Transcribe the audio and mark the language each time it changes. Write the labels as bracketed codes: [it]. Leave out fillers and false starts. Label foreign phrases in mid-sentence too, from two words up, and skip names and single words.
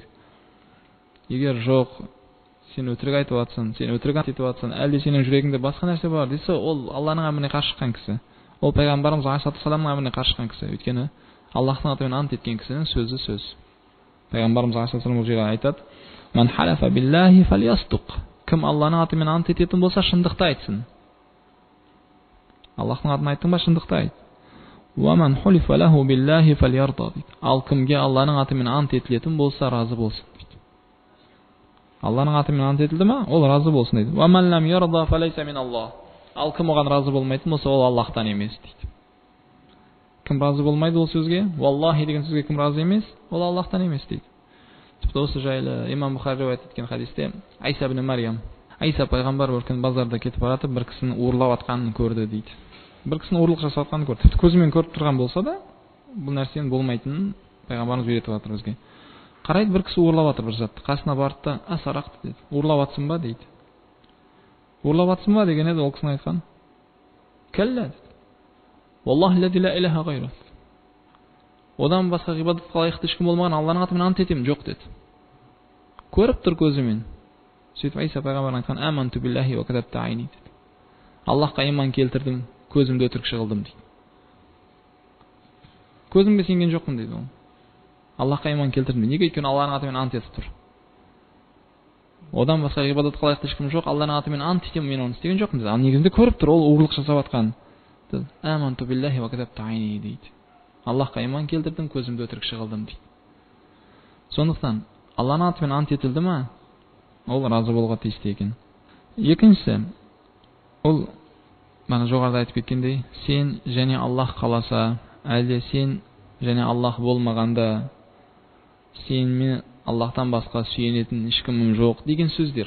[kk] Егер жоқ, сен өтірік айтып жатсың, сен өтірік ант етіп жатсың, әлде сенің жүрегіңде басқа нәрсе бар десе, ол Алланың әміріне қарсы шыққан кісі. Ол пайғамбарымыз алейхиссаламның әміріне қарсы шыққан кісі. Өйткені Аллахтың атымен ант еткен кісінің сөзі сөз. Пайғамбарымыз алейхиссалам бұл жерде айтады: [ar] "من حلف بالله فليصدق", [kk] кім Алланың атымен ант ететін болса, шындықты айтсын. Аллахтың атын айттың ба, шындықты айт. [ar] "ومن حلف له بالله فليرض", дейді. [kk] Ал кімге Алланың атымен ант етілетін болса, разы болсын дейді. Алланың атымен ант етілді ма, ол разы болсын дейді. [ar] "ومن لم يرض فليس من الله", [kk] ал кім оған разы болмайтын болса, ол Аллахтан емес дейді. Кім разы болмайды ол сөзге, "Валлахи" деген сөзге кім разы емес, ол Аллахтан емес дейді. Тіпті осы жайлы имам Бухари риуаят еткен хадисте Айса ибн Марьям, Айса пайғамбар бір күні базарда кетіп баратып, бір кісінің уырлап атқанын көрді дейді. Бір кісінің ұрлық жасап атқанын көрді. Тіпті көзімен көріп тұрған болса да, бұл нәрсенің болмайтынын пайғамбарымыз үйретіп жатыр бізге. Қарайды, бір кісі уырлап жатыр бір затты. Қасына барды да "Асарақты" деді. "Уырлап атсың ба" дейді. "Уырлап атсың ба" деген еді, ол кісінің айтқан. "Кәллә" деді. [ar] "والله الذي لا إله غيره". [kk] Одан басқа ғибадатқа лайықты ешкім болмаған Алланың атымен ант етемін, жоқ деді. Көріп тұр көзімен. Сөйтіп Айса пайғамбар айтқан: [ar] "آمنت بالله وكذبت عيني" деді. [kk] Аллахқа иман келтірдім, көзімді өтірікші қылдым дейді. Көзімге сенген жоқпын дейді ол. Аллахқа иман келтірдім. Неге? Өйткені Алланың атымен ант етіп тұр. Одан басқа ғибадатқа лайықты ешкім жоқ, Алланың атымен ант етемін, мен оны істеген жоқпын дейді. Ал негізінде көріп тұр, ол ұрлық жасап жатқан. [ar] "آمنت بالله وكذبت عيني" дейді. [kk] Аллахқа иман келтірдім, көзімді өтірікші қылдым дейді. Сондықтан Алланың атымен ант етілді ма, ол разы болуға тиісті екен. Екіншісі, ол бана жоғарыда айтып кеткендей, сен және Аллах қаласа, әлде сен және Аллах болмағанда, сен мен Аллахтан басқа сүйенетін ешкімім жоқ деген сөздер.